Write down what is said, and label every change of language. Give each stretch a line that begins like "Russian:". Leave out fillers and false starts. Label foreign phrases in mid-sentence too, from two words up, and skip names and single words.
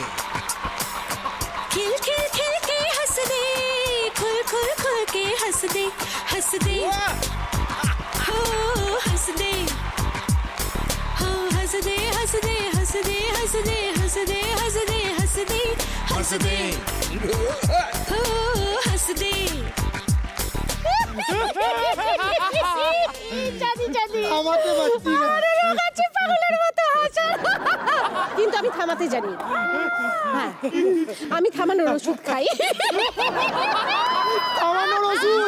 Hindi: खिल खिल खिल के हंस दे, खुल खुल खुल के हंस दे, हंस दे हो हंस दे, हो हंस दे हंस दे हंस दे हंस दे हंस दे हंस दे हंस दे हंस दे हो हंस दे।
Bangla: জানি জানি থামাতে পারছি না। কাছে পাগলের মতো হাসা, কিন্তু আমি থামাতে জানি। হ্যাঁ, আমি থামানোর ওষুধ খাই। থামানোর ওষুধ?